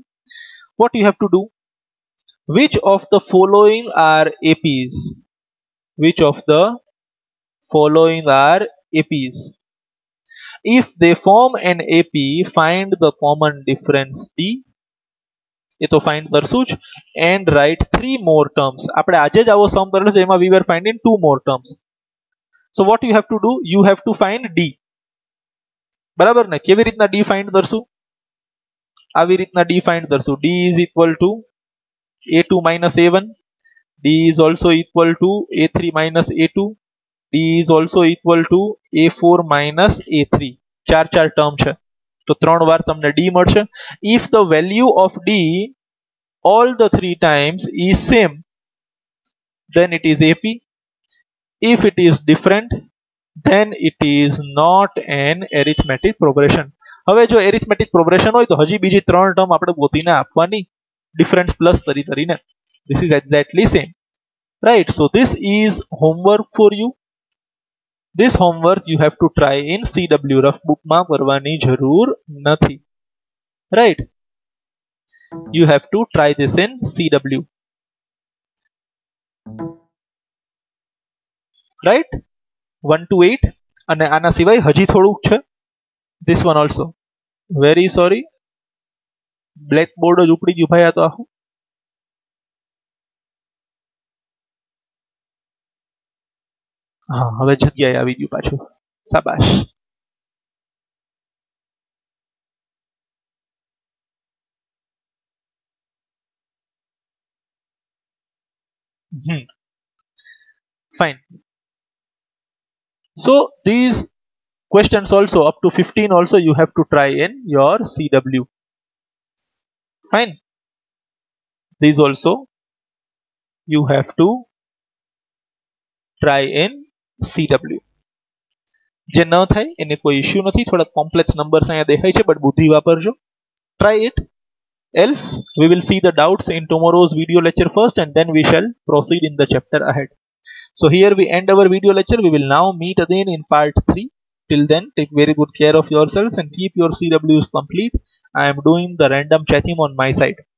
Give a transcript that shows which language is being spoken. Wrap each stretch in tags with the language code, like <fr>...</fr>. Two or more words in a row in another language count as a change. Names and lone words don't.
<en>What you have to do? Which of the following are APs? Which of the following are APs? If they form an AP, find the common difference D.</en> <gu>એ તો find કરશું જ</gu> <en>and write 3 more terms.</en> <gu>આપણે આજે જ આવો સમ કરેલો છે એમાં</gu> <en>we were finding 2 more terms. So what you have to do? You have to find D.</en> <gu>બરાબર ને? કેવી રીતના D find કરશું? આવી રીતના D find કરશું.</gu> <en>D is equal to A2 minus A1. D is also equal to A3 minus A2. D is also equal to A4 minus A3.</en> <gu>4 term છે. તો 3 વાર તમને D મળશે.</gu> <en>If the value of D all the 3 times is same, then it is AP. If it is different, then it is not an arithmetic progression.</en> <gu>હવે જો</gu> <en>arithmetic progression</en> <gu>હોય તો હજી બીજી 3 ટર્મ આપણે ગોતીને આપવાની</gu> <en>difference plus</en> <gu>તરીને.</gu> <en>This is exactly same. Right, so this is homework for you. This homework you have to try in CW. Rough book</en> <gu>માં કરવાની જરૂર નથી.</gu> <en>Right, you have to try this in CW. Right, 1 to 8</en> <gu>અને આના સિવાય હજી થોડુંક છે.</gu> <en>This one also. Very sorry, blackboard</en> <gu>જ ઉપડી ગયું ભાઈ આ તો આખું. હા હવે જગ્યાએ આવી ગયું પાછું. શાબાશ.</gu> <en>Fine. So these questions also up to 15 also you have to try in your CW. Fine. These also you have to try in CW.</en> <gu>જે ન થાય એને કોઈ ઇશ્યુ નથી. થોડા</gu> <en>complex numbers</en> <gu>અહીંયા દેખાય છે, બટ બુદ્ધિ વાપરજો.</gu> <en>Try it. Else, we will see the doubts in tomorrow's video lecture first, and then we shall proceed in the chapter ahead. So here we end our video lecture. We will now meet again in part 3. Till then, take very good care of yourselves and keep your CWs complete. I am doing the random checking on my side.</en>